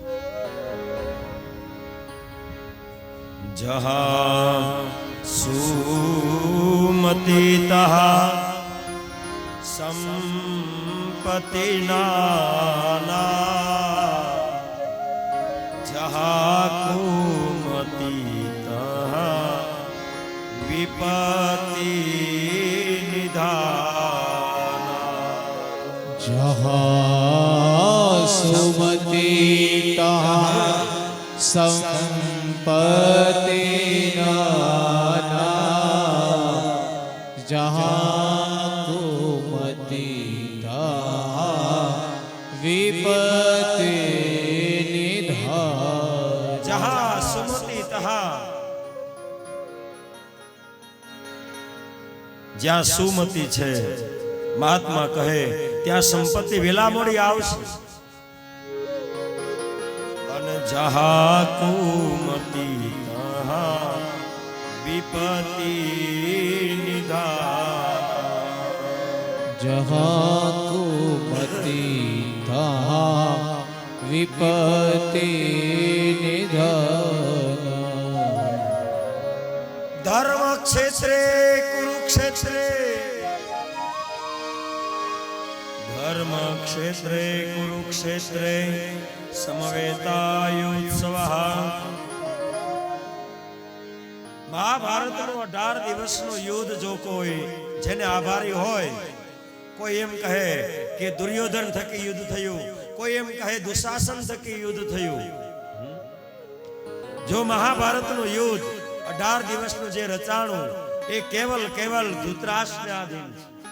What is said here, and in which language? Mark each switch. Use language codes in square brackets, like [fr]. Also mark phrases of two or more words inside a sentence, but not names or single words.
[awa] जहाँ सुमति तहाँ संपत्ति नाना, जहाँ कुमति तहाँ विपत्ति निधाना, जहाँ सुमति तहाँ संपत्ति नाना, जहाँ कुमति तहाँ विपत्ति निधान, जहाँ सुमति तहाँ, [gu] જ્યાં સુમતિ છે મહાત્મા કહે ત્યાં સંપત્તિ વેલા મોડી આવશે, [awa] जहाँ कुमति तहाँ विपत्ति निधान, जहाँ कुमति तहाँ विपत्ति निधान, [sa] धर्म क्षेत्रे कुरुक्षेत्रे, धर्म क्षेत्रे कुरुक्षेत्रे समवेतायुत्सवः। [gu] મહાભારતનો 18 દિવસનો યુદ્ધ જો કોઈ જેને આભારી હોય, કોઈ એમ કહે કે દુર્યોધન થકી યુદ્ધ થયું, કોઈ એમ કહે દુશાસન થકી યુદ્ધ થયું। જો મહાભારતનું યુદ્ધ 18 દિવસનું જે રચાણું એ કેવલ ધૃતરાષ્ટ્રને આધીન છે।